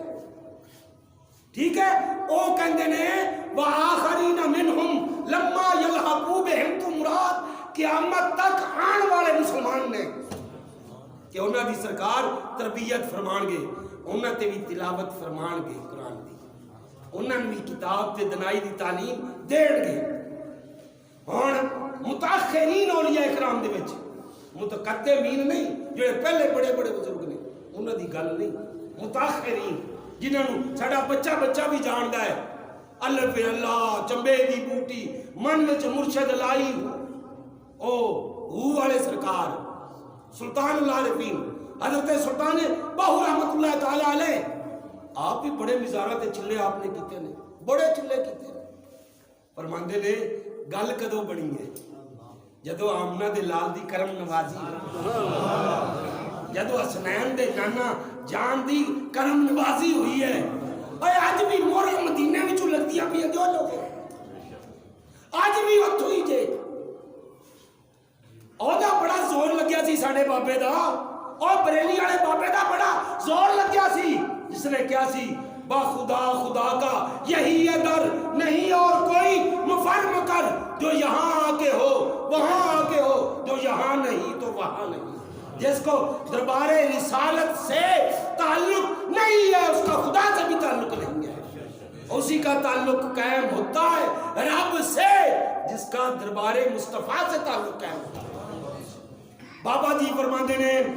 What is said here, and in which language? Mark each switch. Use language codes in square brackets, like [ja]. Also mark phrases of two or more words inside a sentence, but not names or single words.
[pa] ٹھیک ہے، او کہندے نے [ar] وآخرین منہم لما یلحقوا بہم، [pa] تو مراد قیامت تک آن والے مسلمان نے کہ انہاں دی سرکار تربیت فرمان گے، انہاں تے بھی تلاوت فرمان گے قرآن دی، انہاں بھی کتاب تے دنائی دی تعلیم دین گے۔ ہن متاخرین اولیاء اکرام دے وچ متقدمین نہیں، جڑے پہلے بڑے بڑے بزرگ نے انہاں دی گل نہیں، متاخرین جنہاں نو ساڈا بچہ بچہ بھی جاندا ہے، الف اللہ چمبے دی بوٹی من وچ مرشد لائی، او ہو والے سرکار سلطان العارفین حضرت سلطان باہو رحمت اللہ تعالیٰ علیہ، آپ بھی بڑے مزارات چلے آپ نے کیتے نے، بڑے چلے کیتے نے، فرماندے نے گل کدو بنی ہے جدو آمنہ دے لال دی کرم نوازی، جدو حسنین دے نانا جان دی کرم نوازی ہوئی ہے اے آج بھی مورا مدینے وچوں لگدیاں پئی دیو لوگ آج بھی اتھوں ہی جے اودا بڑا زور لگیا سی ساڈے بابے دا اور بریلی والے بابے دا بڑا زور لگیا سی جس نے کیا [ur] سی با خدا خدا کا یہی ہے در نہیں اور کوئی مفر کر جو یہاں آکے ہو وہاں آکے ہو جو یہاں نہیں تو وہاں نہیں جس کو دربار رسالت سے تعلق نہیں ہے اس کا خدا سے بھی تعلق نہیں ہے اسی کا تعلق قائم ہوتا ہے رب سے جس کا دربار مصطفیٰ سے تعلق قائم ہوتا ہے [pa] بابا جی فرماندے نے